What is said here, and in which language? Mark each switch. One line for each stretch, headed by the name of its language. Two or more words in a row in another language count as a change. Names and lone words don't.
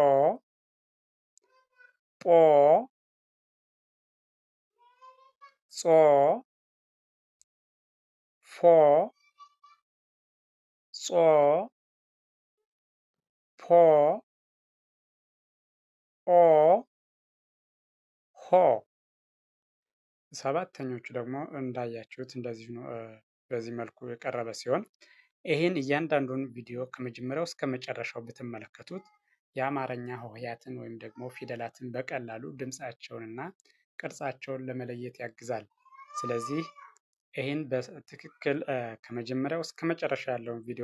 Amharic: ጶ ጾ ፎ ጾ ፖ ኦ ሆ። ሰባተኞቹ ደግሞ እንዳያችሁት እንደዚሁ ነው። በዚህ መልኩ የቀረበ ሲሆን ይህን እያንዳንዱን ቪዲዮ ከመጀመሪያው እስከ መጨረሻው ብትመለከቱት የአማርኛ ሆሄያትን ወይም ደግሞ ፊደላትን በቀላሉ ድምፃቸውንና ቅርጻቸውን ለመለየት ያግዛል። ስለዚህ ይህን በትክክል ከመጀመሪያው እስከ መጨረሻ ያለውን ቪዲዮ